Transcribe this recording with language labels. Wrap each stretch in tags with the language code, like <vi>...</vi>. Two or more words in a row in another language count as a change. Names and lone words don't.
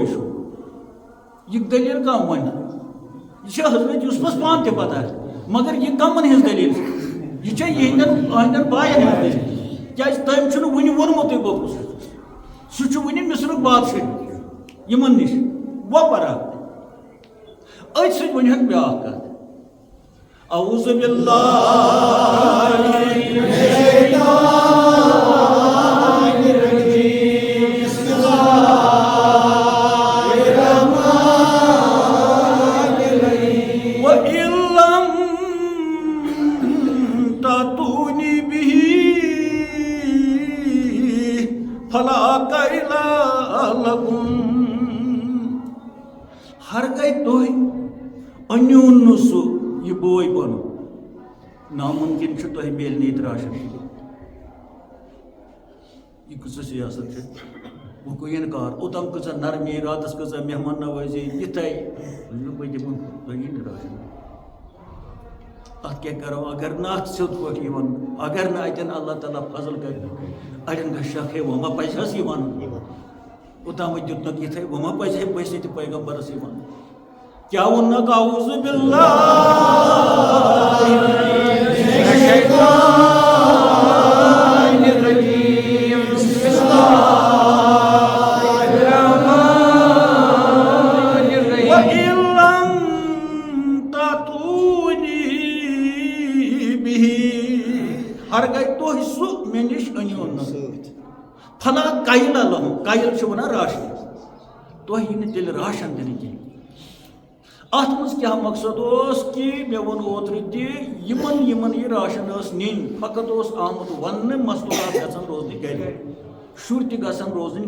<ks>چھُ یہ دلیل کم ون یہ حضرت یوسفس پان تہ پتہ مگر یہ کمن ہز دلیل یہ اہندن باین ہز دلیل کیاز تم چھ ون وونمت بوکس سہ ون مصر بادشاہ یمن نش وہ پرا ات ست ون بیاکھ کت</ks> <ar>اعوذ باللہ من الشیطان الرجیم بسم</ar> <ks>اللہ</ks> <ar>وَإِن لَّمْ تَأْتُونِي بِهِ فَلَا كَيْلَ لَكُمْ</ar> <ks>ہرگاہ تُہۍ أنِون نہٕ سُہ یہِ بوے بنو ناممکن چھُ تۄہہِ میلہِ نہٕ ییٚتہِ راشن یہِ کۭژاہ سیاست چھِ وۄنۍ گوٚو اِنکار اوٚتام کۭژاہ نرمی راتس کۭژاہ مہمان نوٲزی یِتھَے بہٕ دِمہٕ تۄہہِ یی نہٕ راشن اتھ کیٛاہ کرو اگر نہٕ اتھ سیوٚد پٲٹھۍ یِوان اگر نہٕ اتٮ۪ن اللہ تعالیٰ فضل کرِ اڑٮ۪ن گژھِ شک ہے وۄنۍ ما پزِ حظ یہِ ونُن اوٚتامٕے دیُتنکھ یِتھَے وۄنۍ ما پزِ ہے پٔژھۍ تہِ پیغمبرس یہِ ونُن کیا ووٚننکھ</ks> <ar>اعوذ باللہ من الشیطان الرجیم بسم اللہ الرحمن الرحیم وَإِن لَّمْ تَأْتُونِي بِهِ</ar> <ks>ہرگاہ تُہۍ سُہ مےٚ نِش أنۍہوٗن نہٕ</ks> <ar>فلا کایل لہم</ar> <ks>کایل چھِ ونان راشن تۄہہِ یی نہٕ تیٚلہِ راشن دِنہٕ کینٛہہ اتھ منٛز کیٛاہ مقصد اوس کہ مےٚ ووٚن اوترٕ تہِ یِمن یہِ راشن ٲس نِنۍ فقط اوس آمُت وننہٕ مستوٗرات گژھن روزنہِ گرِ شُرۍ تہِ گژھن روزٕنۍ</ks>